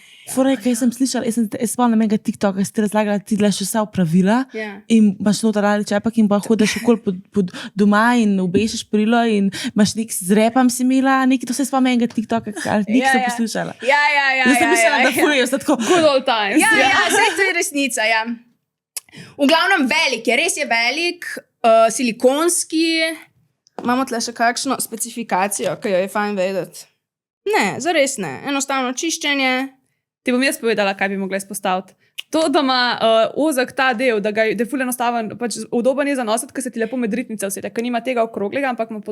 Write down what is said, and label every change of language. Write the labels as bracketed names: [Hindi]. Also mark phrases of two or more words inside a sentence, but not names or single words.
[Slovenian] Fora je, kaj sem slišala, jaz spomnim enega TikToka, ki ste razlagali, ti delaš vsa opravila Ja. in imaš noter ali čepak in pa hodiš okoli pod doma in obešeš perilo in imaš nek z repam si imela, nekaj, to se spomnim enega TikToka, ali nek sem poslušala. Ja. Jaz sem mislila, da furijo, sta tako, [English] Good old times. [Slovenian] Ja, zdaj to je resnica, ja. V glavnem velik je, res je velik, silikonski. Imamo tle še kakšno specifikacijo, ki jo je fajn vedeti. Ne, zares ne. Enostavno čiščenje. Ti bom jaz povedala, kaj bi mogla izpostaviti. To, da ima ozek ta del, da je ful enostaven, pač udoben je za nositi, ker se ti lepo med ritnice usede, ker nima tega okroglega, ampak ima